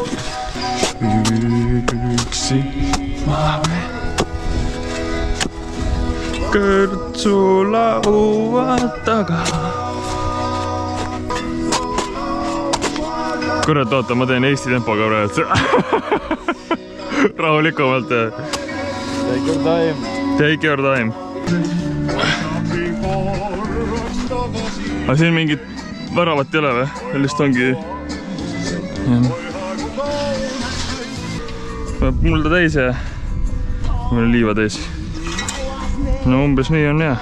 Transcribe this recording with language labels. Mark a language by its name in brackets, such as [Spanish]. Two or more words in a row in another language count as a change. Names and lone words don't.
[Estonian] Üksi maame. Kõrtsu laua taga. Kurat, oota, ma teen Eesti tempoga praegu. Rahulikumalt. [English] Take your time. Take your time. [Estonian] Aga siin mingit väravat ei ole või? Lihtsalt ongi... Mulda täis ja... Mul on liiva täis. No umbes nii on jah.